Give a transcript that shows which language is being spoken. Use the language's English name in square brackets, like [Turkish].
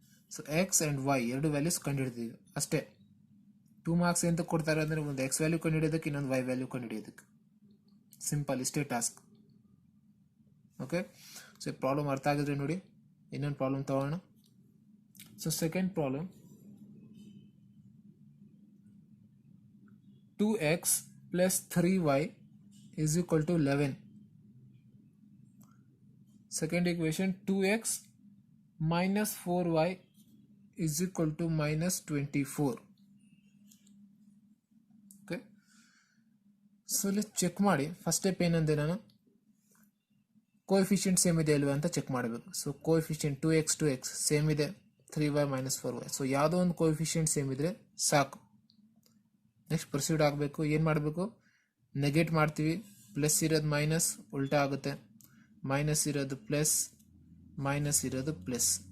[Kannada] So X and Y ಎರಡು values ಕಂಡುಹಿಡಿದೀವಿ ಅಷ್ಟೇ. 2 marks ಎಂತ ಕೊಡ್ತಾರೆ ಅಂದರೆ ಒಂದು ಎಕ್ಸ್ ವ್ಯಾಲ್ಯೂ ಕಂಡುಹಿಡಿಯೋದಕ್ಕೆ ಇನ್ನೊಂದು ವೈ ವ್ಯಾಲ್ಯೂ ಕಂಡುಹಿಡಿಯೋದಕ್ಕೆ. ಸಿಂಪಲ್, ಇಷ್ಟೇ ಟಾಸ್ಕ್. ಓಕೆ, ಸೊ ಪ್ರಾಬ್ಲಮ್ ಅರ್ಥ ಆಗಿದ್ರೆ ನೋಡಿ ಇನ್ನೊಂದು ಪ್ರಾಬ್ಲಮ್ ತಗೋಣ. [English] So second problem 2x plus 3y is equal to 11. Second equation 2x minus 4y is equal to minus 24. Okay, so let's check [Kannada] ಮಾಡಿ. First step ಏನಂದೆ ನಾನು coefficient same ಇದೆ ಇಲ್ವಾ ಅಂತ ಚೆಕ್ ಮಾಡಬೇಕು. ಸೊ ಕೋಎಫಿಷಿಯಂಟ್ 2x ಸೇಮ್ ಇದೆ, 3y minus 4y. So ಯಾವುದೋ ಒಂದು ಕೋಎಫಿಷಿಯಂಟ್ ಸೇಮ್ ಇದ್ರೆ ಸಾಕು. ನೆಕ್ಸ್ಟ್ ಪ್ರೊಸೀಡ್ ಆಗಬೇಕು. ಏನು ಮಾಡಬೇಕು, ನೆಗೆಟ್ ಮಾಡ್ತೀವಿ. ಪ್ಲಸ್ ಇರೋದು ಮೈನಸ್ ಉಲ್ಟಾ ಆಗುತ್ತೆ, ಮೈನಸ್ ಇರೋದು ಪ್ಲಸ್, ಮೈನಸ್ ಇರೋದು ಪ್ಲಸ್.